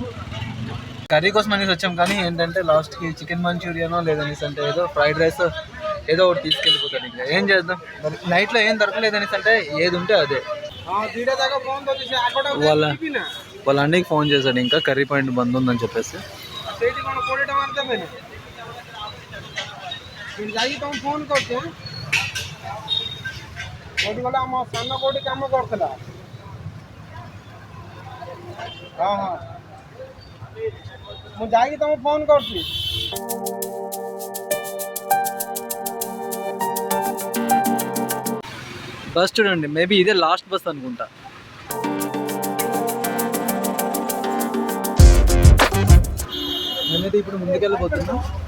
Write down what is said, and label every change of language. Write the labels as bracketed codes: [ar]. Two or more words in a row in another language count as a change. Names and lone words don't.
[te] కర్రీ కోసం అనేసి వచ్చాం, కానీ ఏంటంటే లాస్ట్కి చికెన్ మంచూరియానో లేదనేసి అంటే ఏదో [en] fried rice [te] ఏదో ఒకటి తీసుకెళ్ళిపోతాడు. ఇంకా ఏం చేద్దాం, నైట్లో ఏం దొరకలేదనేసి అంటే ఏది ఉంటే అదే. వాళ్ళ అన్నకి ఫోన్ చేశాడు ఇంకా [en] curry point [te] బంద్ ఉందని చెప్పేసి. [or] ଫୋନ୍ କରୁଛେ କୋଉଠି ଗଲେ ଆମ ସାନ କୋଉଠି କାମ କରୁଥିଲା। ହଁ ହଁ ମୁଁ ଯାଇକି ତମକୁ ଫୋନ୍ କରୁଛି। [te] బస్ చూడండి, మేబీ ఇదే [en] last bus [te] అనుకుంటా. నేనైతే ఇప్పుడు ముందుకెళ్ళిపోతున్నాం.